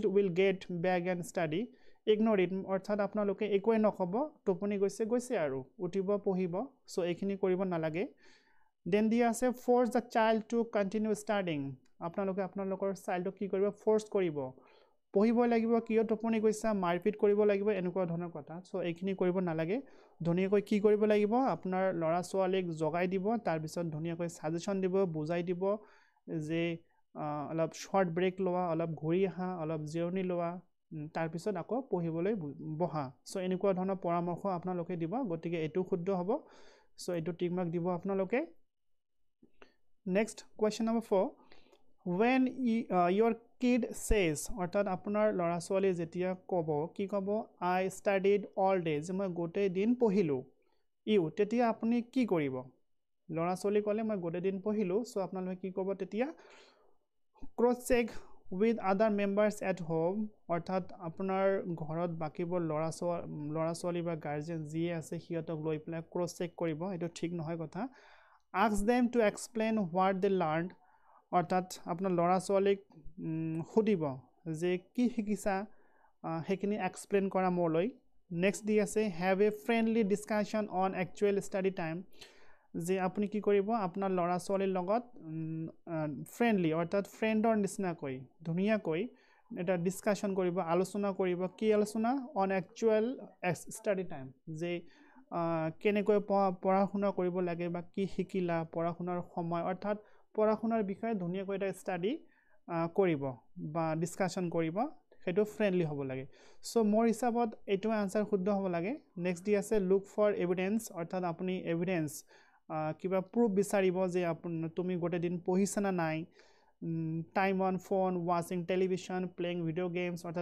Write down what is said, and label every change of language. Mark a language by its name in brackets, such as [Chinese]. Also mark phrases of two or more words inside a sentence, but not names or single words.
[English] will get back and study ignore it [Assamese] অৰ্থাৎ আপোনালোকে একোৱে নকব টোপনি গৈছে আৰু উঠিব পঢ়িব সো এইখিনি কৰিব নালাগে দেন দি আছে force [English] the child to continue studying [Assamese] আপোনালোকে আপোনালোকৰ চাইল্ডক কি কৰিব ফোৰ্স কৰিব পঢ়িব লাগিব কিয় টোপনি গৈছা মাৰপিট কৰিব লাগিব এনেকুৱা ধৰণৰ কথা সো এইখিনি কৰিব নালাগে ধুনিয়াকৈ কি কৰিব লাগিব আপোনাৰ ল'ৰা ছোৱালীক জগাই দিব তাৰ পিছত ধুনিয়াকৈ সাজেশন দিব বুজাই দিব যে অলপ [English] short break [Assamese] লোৱা অলপ ঘূৰি আহা অলপ জিৰণি লোৱা তাৰ পিছত আকৌ পঢ়িবলৈ বহা সো এনেকুৱা ধৰণৰ পৰামৰ্শ আপোনালোকে দিব গতিকে এটো শুদ্ধ হ'ব সো এটো [English] tick mark [Assamese] দিব আপোনালোকে [English] next question number [Assamese] 4 [English] when your kid says [Assamese] অৰ্থাৎ আপোনাৰ ল'ৰা ছোৱালী যেতিয়া ক'ব কি ক'ব [English] I studied all day [Assamese] যে মই গোটেই দিন পঢ়িলো তেতিয়া আপুনি কি কৰিব ল'ৰা ছোৱালী ক'লে মই গোটেই দিন পঢ়িলো সো আপোনালোকে কি ক'ব তেতিয়া [English] cross check with other members at home [Assamese] অৰ্থাৎ আপোনাৰ ঘৰত বাকিবোৰ ল'ৰা ছোৱালী বা গাৰ্জিয়ান যিয়ে আছে হিয়তক লৈ পেলাই [English] cross check [Assamese] কৰিব এটো ঠিক নহয় কথা [English] ask them to explain what they learned [Assamese] অৰ্থাৎ আপোনাৰ ল'ৰা ছোৱালীক খুদিব যে কি শিকিছা হেখিনি এক্সপ্লেইন কৰা মোলৈ নেক্সট দি আছে [English] have a friendly discussion on actual study time [Assamese] যে আপুনি কি কৰিব আপোনাৰ ল'ৰা ছোৱালীৰ লগত ফ্ৰেন্ডলি অৰ্থাৎ ফ্ৰেন্ডৰ নিচিনাকৈ ধুনিয়াকৈ এটা ডিসকাশন কৰিব আলোচনা কৰিব কি আলোচনা [English] on actual study time [Assamese] যে কেনেকৈ পঢ়া-শুনা কৰিব লাগে বা কি শিকিলা পঢ়া-শুনাৰ সময় অৰ্থাৎ পঢ়া-শুনাৰ বিষয়ে ধুনিয়াকৈ এটা ষ্টাডি কৰিব বা ডিসকাশন কৰিব হেতু ফ্ৰেন্ডলি হ'ব লাগে সো মোৰ হিসাবত এটো আনসাৰ শুদ্ধ হ'ব লাগে নেক্সট দি আছে [English] look for evidence [Assamese] অৰ্থাৎ আপুনি এভিডেন্স কিবা প্ৰুফ বিচাৰিব যে তুমি গোটে দিন পঢ়িছা না নাই [English] time on phone watching television playing video games [Assamese] অৰ্থাৎ